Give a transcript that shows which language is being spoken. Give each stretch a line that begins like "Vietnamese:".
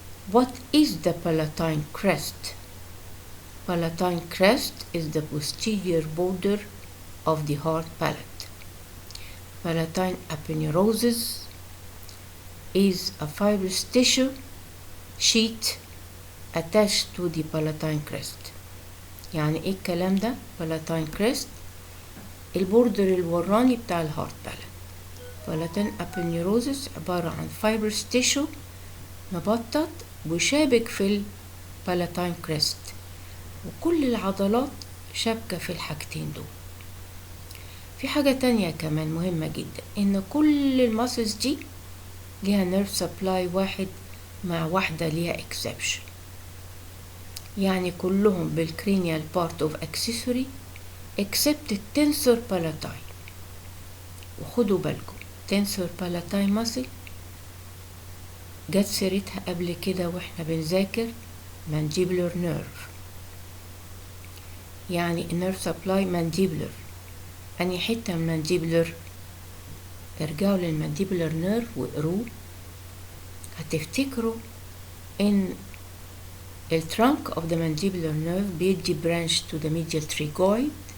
English: What is the palatine crest? Palatine crest is the posterior border of the hard palate. Palatine aponeurosis is a fibrous tissue sheet attached to the palatine crest.
Arabic: يعني ايه الكلام ده؟ palatine crest البوردر الوراني بتاع الهارد بالات. palatine aponeurosis عبارة عن fibrous tissue مبطط وشابك في البالاتين كريست، وكل العضلات شابكة في الحاجتين دول. في حاجة تانية كمان مهمة جدا، ان كل الماسلز دي ليها نيرف سبلاي واحد مع واحدة ليها exception، يعني كلهم بالكرينيال
English: part of accessory
Arabic: except التنسور palatine. وخدوا بالكم تنسور palatine muscle جت سيرتها قبل كده واحنا بنذاكر mandibular nerve، يعني nerve supply mandibular. أني حتة من mandibular؟ ارجعوا للmandibular nerve وقروه، هتفتكروا ان
English: the trunk of the mandibular nerve
Arabic: بيدي
English: branch to the medial tragoid.